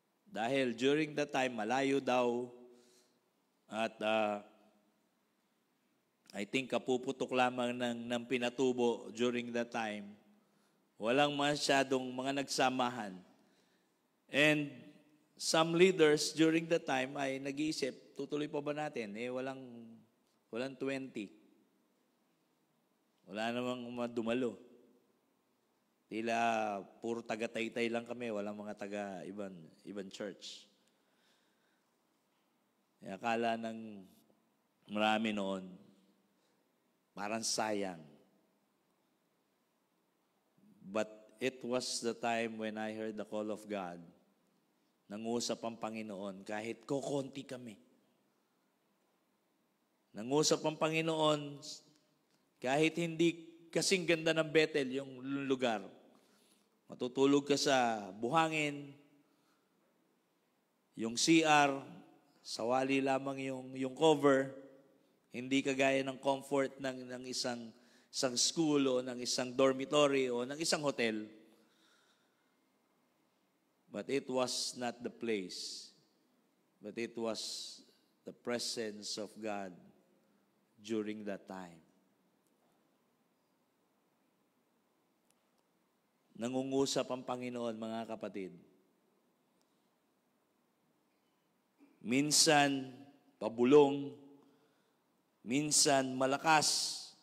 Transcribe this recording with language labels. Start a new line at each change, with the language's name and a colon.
Filipino: Dahil
English: during that time,
Filipino: malayo daw. At
English: I think
Filipino: kapuputok lamang ng pinatubo
English: during that time.
Filipino: Walang masyadong mga nagsamahan.
English: And some leaders during that time
Filipino: ay nag-iisip, tutuloy pa ba natin? Walang 20. Wala namang dumalo. Tila puro taga-Taytay lang kami, walang mga taga-ibang church. Akala ng marami noon, parang sayang.
English: But it was the time when I heard the call of God.
Filipino: Nangusap ang Panginoon kahit kokonti kami. Nangusap ang Panginoon kahit hindi kasing ganda ng Bethel yung lugar. Matutulog ka sa buhangin, yung CR, sawali lamang yung cover, hindi kagaya ng comfort ng isang school o ng isang dormitory o ng isang hotel.
English: But it was not the place. But it was the presence of God during that time.
Filipino: Nangungusap ang Panginoon, mga kapatid. Minsan, pabulong. Minsan, malakas.